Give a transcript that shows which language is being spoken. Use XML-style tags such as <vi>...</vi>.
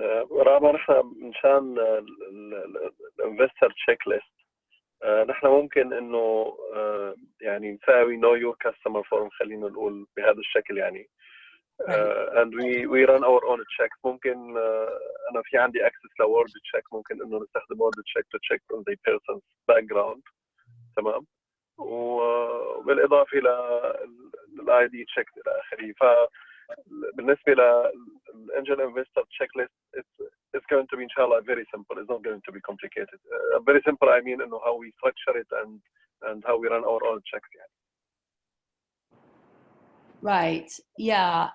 <ar>رابع نحن مشان الانفستر تشيك ليست نحن ممكن انه يعني نساوي</ar> <en>know your customer forum</en> <ar>خلينا نقول بهذا الشكل يعني</ar> <en>and we run our own checks.</en> <ar>ممكن انا في عندي access ل word check، ممكن انه نستخدم word check</ar> <en>to check on the person's background.</en> <ar>تمام. وبالاضافه للاي دي تشيك الى اخره. فبالنسبه للانجل انفستر تشيك ليست</ar> <en>it's going to be inshallah very simple. It's not going to be complicated. Very simple I mean انه how we structure it and how we run our own checks يعني. Right. Yeah.</en>